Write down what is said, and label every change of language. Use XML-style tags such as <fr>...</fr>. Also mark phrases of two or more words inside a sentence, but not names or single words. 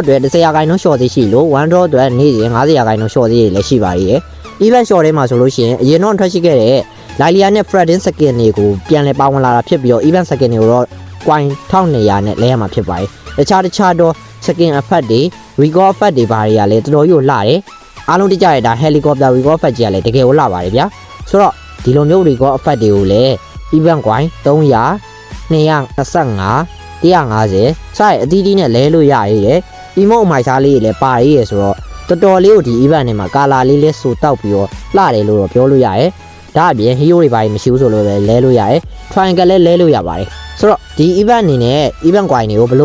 <my>အတွက်10ရာခိုင်နှုန်း short သေးရှိလို့1 draw အတွက်နေ့စဉ်50ရာခိုင်နှုန်း short သေးလည်းရှိပါသေးတယ်</my> <en>event short</en> <my>ထဲမှာဆိုလို့ရှိရင်အရင်တော့ထွက်ရှိခဲ့တဲ့ Lilia နဲ့ Freddy Skin တွေကိုပြန်လည်ပါဝင်လာတာဖြစ်ပြီးတော့</my> <en>event Skin</en> <my>တွေကိုတော့ coin 1200နဲ့လဲရမှာဖြစ်ပါတယ်တခြားတော့</my> <en>Skin effect</en> <my>တွေ</my> <en>recall effect</en> <my>တွေဘာတွေကလည်းတော်တော်ကြီးကိုလှတယ်အားလုံးတကြရတာ</my> <en>helicopter recall effect</en> <my>ကြီးကလည်းတကယ်ကိုလှပါတယ်ဗျာဆိုတော့ဒီလိုမျိုး</my> <en>recall effect</en> <my>တွေကိုလည်း</my> <en>event coin</en> <my>300 225 150စတဲ့အသီးသီးနဲ့လဲလို့ရရည်တယ် emote အမိုက်စားလေးတွေလည်းပါရည်ရဆိုတော့တော်တော်လေးကိုဒီ event တွေမှာ color လေးလဲဆိုတောက်ပြီးတော့လှတယ်လို့တော့ပြောလို့ရတယ်ဒါအပြင် hero တွေဘာတွေမရှိဘူးဆိုလို့လည်းလဲလို့ရတယ် triangle လည်းလဲလို့ရပါတယ်ဆိုတော့ဒီ event အနေနဲ့</my> <en>event coin</en> <my>တွေကိုဘယ်</my>